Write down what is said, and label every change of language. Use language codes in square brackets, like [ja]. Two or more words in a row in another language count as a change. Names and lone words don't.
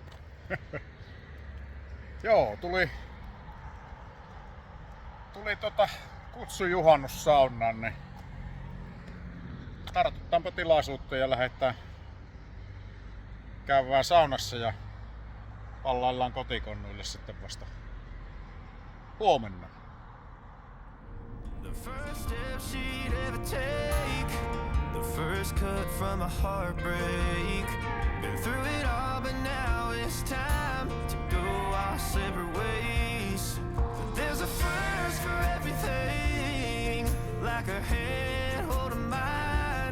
[fi] Joo, tuli kutsu juhannussaunaan, niin tartutaanpa tilaisuutta ja lähdetään käymään saunassa ja pallaillaan kotikonnuille sitten vasta huomenna. [en] The first step she'd ever take, the first cut from a heartbreak. Been through it all, but now it's time to go our separate ways. But there's a first for everything, like a hand holding mine.